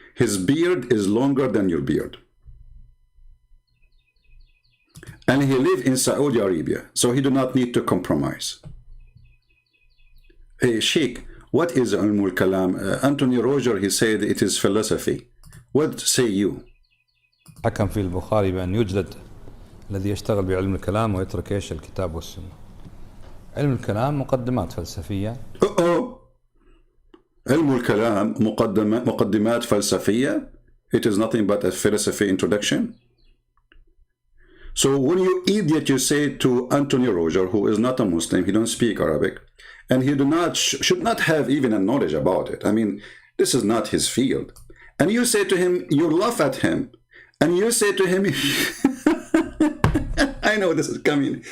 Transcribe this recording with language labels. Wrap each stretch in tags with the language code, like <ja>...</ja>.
<en>His beard is longer than your beard. And he lives in Saudi Arabia, so he do not need to compromise. Hey, Sheikh, what is Ilmul Kalam? Anthony Roger, he said it is philosophy. What say you?</en> <ar>حكم في البخاري بأن يجلد الذي يشتغل بعلم الكلام ويترك ايش الكتاب والسنة. علم الكلام مقدمات فلسفية. علم الكلام مقدمات فلسفية.</ar> <en>It is nothing but a philosophy introduction. So when you idiot, you say to Anthony Roger, who is not a Muslim, he don't speak Arabic, and he should not have even a knowledge about it. I mean, this is not his field. And you say to him, you laugh at him, and you say to him, I know this is coming.</en>